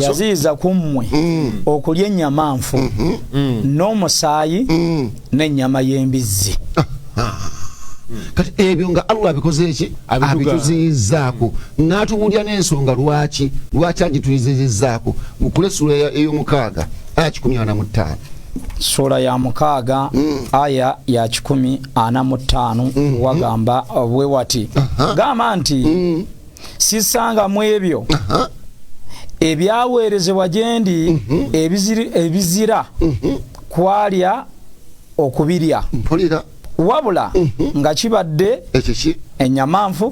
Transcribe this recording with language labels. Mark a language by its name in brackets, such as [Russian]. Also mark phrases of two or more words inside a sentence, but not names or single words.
[Ganda] yaziiza kummwe okulya ennyama nfu n'omusaayi n'ennyama y'embizzi. Kati ebyo nga Allah abikoze eki abituzizaako n'atubulya n'ensonga lwaki agituzizaako mukule sura ey'omukaaga aya 15 sura ya 6 aya ya 15 wagamba bwe wati gamba nti sisanga mu ebyo ebyaweerezebwa gyendi ebizira kwalya okubirya wabula nga kibadde ennyama